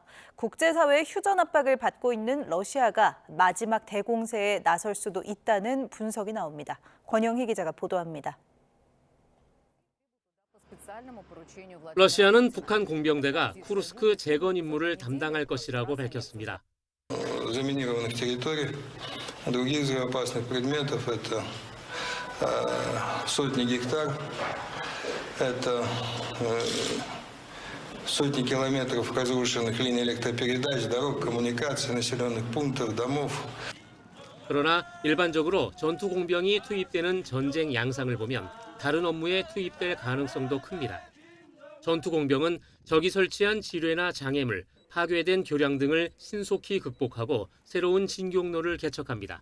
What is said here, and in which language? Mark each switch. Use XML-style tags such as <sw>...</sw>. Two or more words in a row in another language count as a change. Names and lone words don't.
<ko>국제사회의 휴전 압박을 받고 있는 러시아가 마지막 대공세에 나설 수도 있다는 분석이 나옵니다. 권영희 기자가 보도합니다. 러시아는 북한 공병대가 쿠르스크 재건 임무를 담당할 것이라고 밝혔습니다.</ko> <ru>сотни гектар, это сотни километров разрушенных линий электропередач, дорог, коммуникаций, населенных пунктов, домов.</ru> <ko>그러나 일반적으로 전투 공병이 투입되는 전쟁 양상을 보면 다른 업무에 투입될 가능성도 큽니다. 전투 공병은 적이 설치한 지뢰나 장애물, 파괴된 교량 등을 신속히 극복하고 새로운 진격로를 개척합니다.</ko>